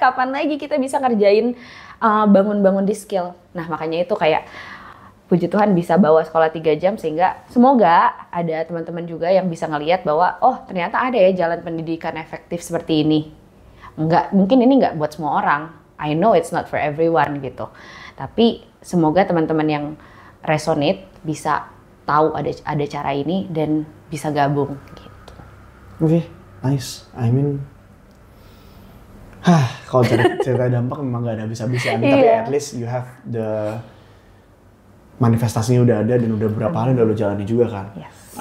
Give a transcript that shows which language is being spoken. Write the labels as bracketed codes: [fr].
[id] Kapan lagi kita bisa ngerjain bangun-bangun di skill? Nah makanya itu kayak puji Tuhan bisa bawa sekolah 3 jam sehingga semoga ada teman-teman juga yang bisa ngelihat bahwa oh ternyata ada ya jalan pendidikan efektif seperti ini. Mungkin ini nggak buat semua orang. [en] I know it's not for everyone [id] gitu. Tapi semoga teman-teman yang resonate bisa tahu ada cara ini dan bisa gabung gitu. Oke, [en] nice. I mean [id] kalau cerita dampak memang nggak ada habis-habisnya. Tapi [en] at least you have the [id] manifestasinya udah ada dan udah berapa hari udah lo jalani juga kan. Yes.